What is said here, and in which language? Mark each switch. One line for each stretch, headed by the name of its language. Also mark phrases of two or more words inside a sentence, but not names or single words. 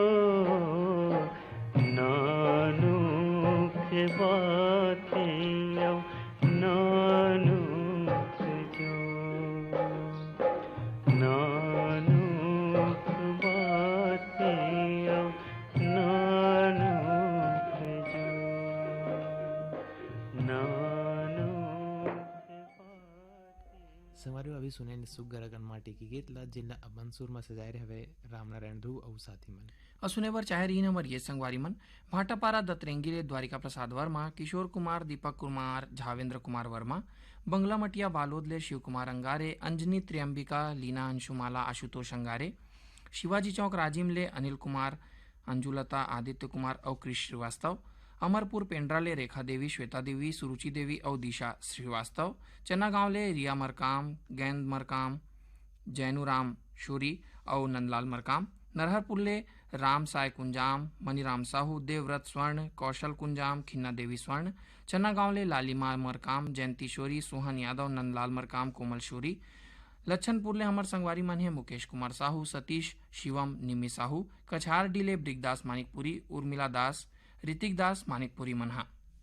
Chhattisgarhi: नानू के बातियों नानू के जो, नानू के बातियों नानू के जो, नानू के बातियों। संगवारी अभी सुने ने सुग्घर अकन माटी की गीत ला जिला अपन सुर में सजाए रहे रामनारायण ध्रुव और साथी मन। और सुने बर चाहे रही नंबर ये संगवारी मन भाटापारा दतरेंगिले द्वारिका प्रसाद वर्मा, किशोर कुमार, दीपक कुमार, झावेंद्र कुमार वर्मा, बंगला मटिया बालोदले शिव कुमार अंगारे, अंजनी त्र्यंबिका, लीना अंशुमाला, आशुतोष अंगारे, शिवाजी चौक राजिमले अनिल कुमार, अंजुलता, आदित्य कुमार और कृष श्रीवास्तव, अमरपुर पेंड्राले रेखा देवी, श्वेता देवी, सुरुचि देवी और दिशा श्रीवास्तव, चन्ना गांवले रिया मरकाम, गेंद मरकाम, जैनुराम शूरी और नंदलाल मरकाम, नरहरपुरले राम साय कुंजाम, मनीराम साहू, देवव्रत स्वर्ण, कौशल कुंजाम, खिन्ना देवी स्वर्ण, चन्ना गांवले लालिमा मरकाम, जयंती शोरी, सोहन यादव, नंदलाल मरकाम, कोमल शोरी, लच्छनपुरले हमर संगवारी मन है मुकेश कुमार साहू, सतीश, शिवम, निमी साहू, कछार डीले ब्रिगदास मानिकपुरी, उर्मिला दास, ऋतिक दास मानिकपुरी मनहा।